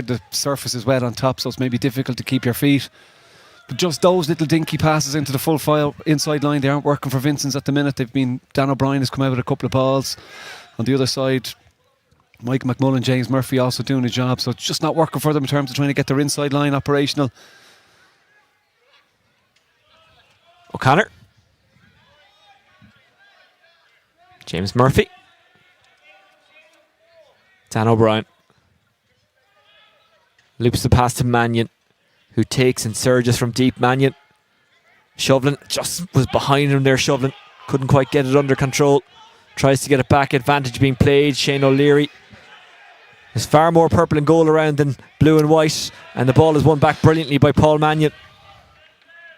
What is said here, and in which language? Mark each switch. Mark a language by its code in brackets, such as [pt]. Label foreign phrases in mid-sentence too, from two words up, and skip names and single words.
[en] The surface is wet on top, so it's maybe difficult to keep your feet. But just those little dinky passes into the full file inside line, they aren't working for Vincents at the minute. Dan O'Brien has come out with a couple of balls. On the other side, Mike McMullen, James Murphy also doing a job, so it's just not working for them in terms of trying to get their inside line operational. O'Connor. James Murphy. Dan O'Brien. Loops the pass to Mannion, who takes and surges from deep. Mannion. Shovlin just was behind him there. Shovlin couldn't quite get it under control. Tries to get it back. Advantage being played. Shane O'Leary. There's far more purple and gold around than blue and white, and the ball is won back brilliantly by Paul Mannion.